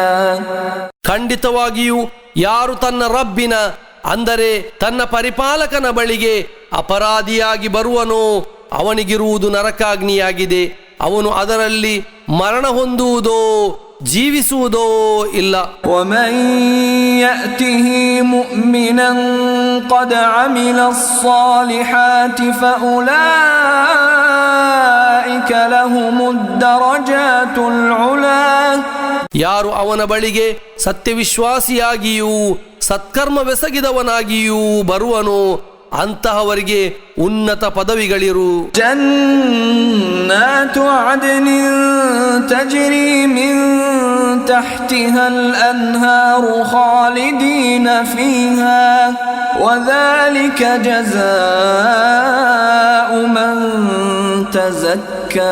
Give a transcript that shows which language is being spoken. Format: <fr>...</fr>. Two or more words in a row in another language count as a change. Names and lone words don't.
<kn>ಖಂಡಿತವಾಗಿಯೂ ಯಾರು ತನ್ನ ರಬ್ಬಿನ, ಅಂದರೆ ತನ್ನ ಪರಿಪಾಲಕನ ಬಳಿಗೆ ಅಪರಾಧಿಯಾಗಿ ಬರುವನೋ ಅವನಿಗಿರುವುದು ನರಕಾಗ್ನಿಯಾಗಿದೆ. ಅವನು ಅದರಲ್ಲಿ ಮರಣ ಹೊಂದುವುದೋ ಜೀವಿಸುವುದೋ ಇಲ್ಲ.</kn> <ar>ومن يأته مؤمنا قد عمل الصالحات فأولئك لهم الدرجات العلى.</ar> <kn>ಯಾರು ಅವನ ಬಳಿಗೆ ಸತ್ಯವಿಶ್ವಾಸಿಯಾಗಿಯೂ ಸತ್ಕರ್ಮವೆಸಗಿದವನಾಗಿಯೂ ಬರುವನೋ ಅಂತಹವರಿಗೆ ಉನ್ನತ ಪದವಿಗಳಿರು.</kn> <ar>جنات عدن تجري من تحتها الأنهار خالدين فيها وذلك جزاء من تزكى.</ar>